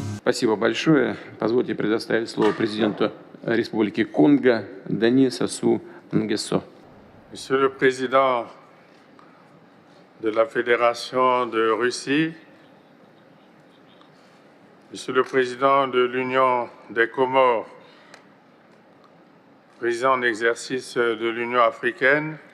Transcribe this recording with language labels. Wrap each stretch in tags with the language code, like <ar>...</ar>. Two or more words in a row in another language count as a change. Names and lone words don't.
<ru>Спасибо большое. Позвольте предоставить слово президенту Республики Конго Дани Сассу Нгессо.</ru> <fr>Monsieur le Président de la Fédération de Russie, Monsieur le Président de l'Union des Comores, Président en exercice de l'Union africaine,</fr>